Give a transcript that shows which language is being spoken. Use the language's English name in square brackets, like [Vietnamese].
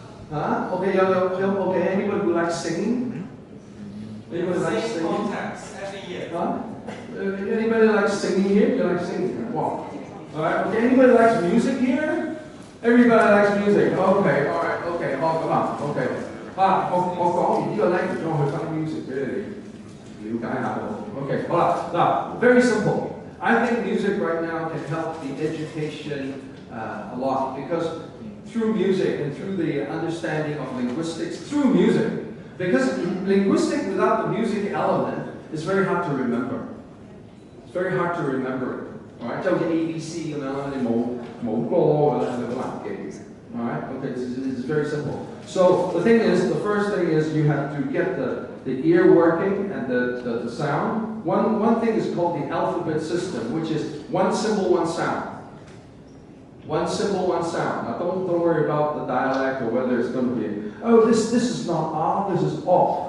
[English] Huh? Okay, okay, anybody who likes singing? Anybody likes singing? Contacts every year. Huh? Anybody likes singing here? You like singing? Wow. Alright, okay, anybody likes music here? Everybody likes music. Okay, alright, okay, oh, come on, okay. [Cantonese] 我講完呢個 language， 我去翻 music 俾你了解下喎。 [English] Okay， [Cantonese] 好啦，嗱 [English] ，very simple. I think music right now can help the education a lot because through music and through the understanding of linguistics, through music, because linguistic without the music element is very hard to remember. It's very hard to remember it. [Cantonese] Alright， 就好似 ABC 咁樣啦，你冇歌㗎啦，你好難記。 [English] Alright, okay, it's very simple. So the thing is, the first thing is you have to get the ear working and the sound. One thing is called the alphabet system, which is one symbol, one sound. One symbol, one sound. Now don't worry about the dialect or whether it's going to be, oh, this is not ah, this is oh.